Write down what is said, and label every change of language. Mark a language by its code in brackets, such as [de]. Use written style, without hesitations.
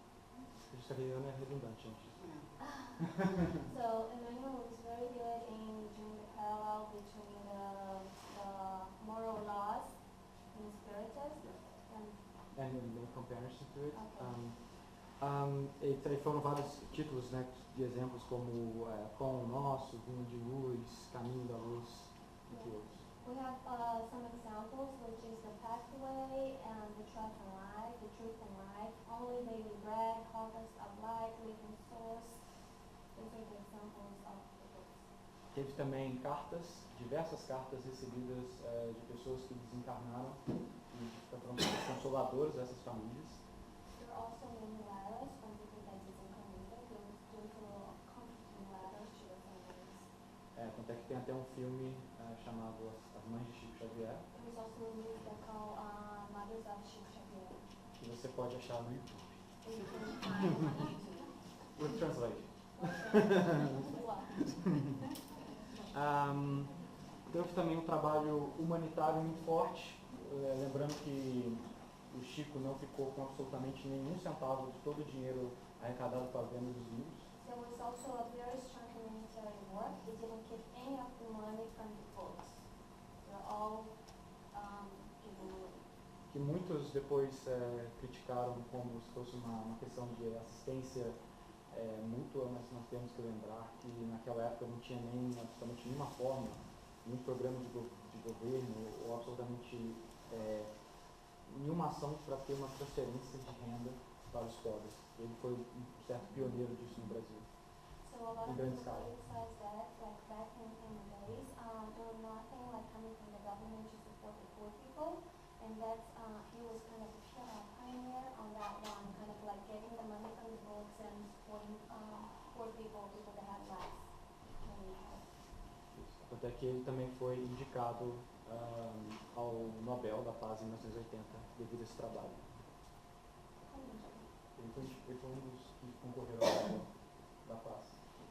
[pt] O espiritismo kardeciano é redundante, gente. [en] So Emmanuel was very good in doing the parallel between the moral laws in Spiritus and In comparison to it. Okay. [pt] E aí foram vários títulos, né, de exemplos como Pão Nosso, Vinho de Luz, Caminho da Luz, entre outros. [en] we have some examples, which is the pathway and the truth and life, the truth and life, only daily bread, harvest of light, living source. These are the examples of the books. [pt] Teve também diversas cartas recebidas de pessoas que desencarnaram e foram consoladores dessas famílias. [en] There are also many letters from people that disincarnated. There was comforting letters to the families. [pt] Tanto é que tem até um filme chamado As Mães de Chico Xavier, [en] There was also a movie that called Mothers of Chico Xavier. [pt] que você pode achar no YouTube. [en] That you can find on YouTube. With translation. Wow. [pt] Teve também um trabalho humanitário muito forte, lembrando que o Chico não ficou com absolutamente nenhum centavo de todo o dinheiro arrecadado com a venda dos livros. [en] There was also a very strong humanitarian work. He didn't keep any of the money from the books. They're all given away. [pt] Que muitos depois criticaram como se fosse uma questão de assistência mútua, mas nós temos que lembrar que naquela época não tinha nem absolutamente nenhuma forma, nenhum programa de governo ou absolutamente nenhuma ação para ter uma transferência de renda para os pobres. Ele foi um certo pioneiro disso no Brasil. [en] So a lot of [pt] grande [en] people [pt] escala. [en] criticize that, like back in the days, there was nothing like coming from the government to support the poor people, and that's he was kind of a pioneer on that one, kind of like getting the money from the books and supporting poor people that had less than they had. [pt] Até que ele também foi indicado ao Nobel da Paz em 1980 devido a esse trabalho. Ele foi um dos que concorreram ao Nobel da Paz.